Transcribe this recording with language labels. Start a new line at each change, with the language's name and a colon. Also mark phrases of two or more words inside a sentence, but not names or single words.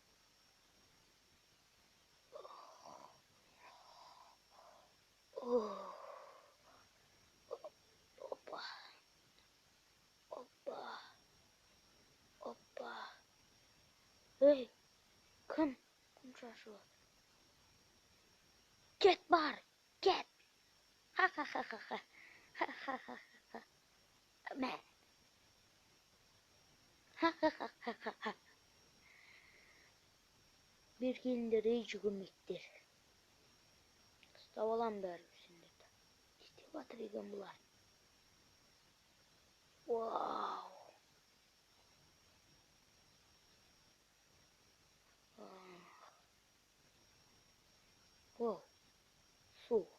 Kazakh: Опа. Ей, күн шашып отыр. Кет бар, кет. Ха-ха-ха-ха-ха. Ха-ха-ха-ха-ха. Мә. Ха-ха-ха-ха-ха. Bir келіндер ей жүгірмектер. Ұстап алам бәрі сендерді. Істеп атыр екен бұлар. Вау. Су.